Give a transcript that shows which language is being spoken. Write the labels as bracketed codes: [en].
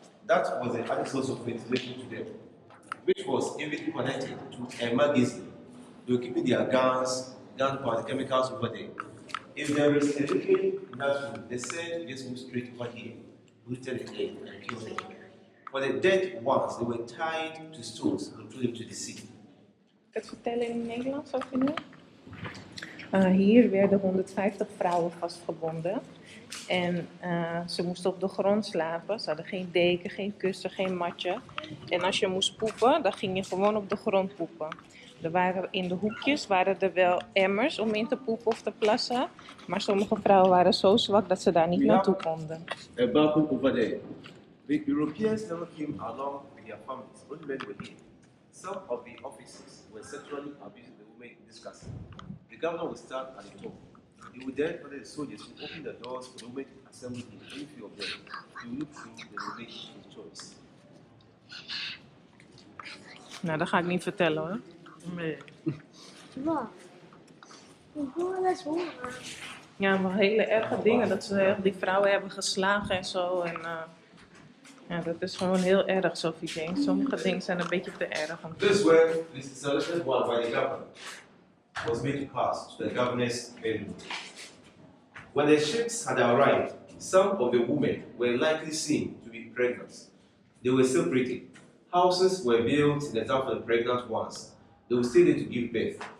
[en] That was the added source of ventilation to them, which was even connected to a magazine. They were keeping their guns, gunpowder, chemicals over there. If there is a leakage in that room, they said just move straight over here, lifted the air and killed them. For the dead ones, they were tied to stones and threw them to the sea. [nl] Het vertellen in het Nederlands over nu? Hier werden 150 vrouwen vastgebonden. En ze moesten op de grond slapen. Ze hadden geen deken, geen kussen, geen matje. En als je moest poepen, dan ging je gewoon op de grond poepen. Er waren in de hoekjes waren er wel emmers om in te poepen of te plassen. Maar sommige vrouwen waren zo zwak dat ze daar niet naartoe konden. [en] A balcony over there. The Europeans never came along with their families. Only men were here. Some of the officers were sexually abusing the women in this castle. The governor would stand at the top. He would then order the soldiers to open the doors for the women to assemble in. Only few of them. He would look through the make his choice. [nl] Nou, dat ga ik niet vertellen hoor. Nee. Wat? Ik wil wel eens horen. Ja, maar hele erge dingen. Dat ze die vrouwen hebben geslagen en zo. En, ja, dat is gewoon heel erg, Sophie Jane. Sommige dingen zijn een beetje te erg. [en] This way, this is selected one by the governor was made to pass to the governor's bedroom. When the ships had arrived, some of the women were likely seen to be pregnant. They were separated. Houses were built in the town for the pregnant ones. They would stay there to give birth.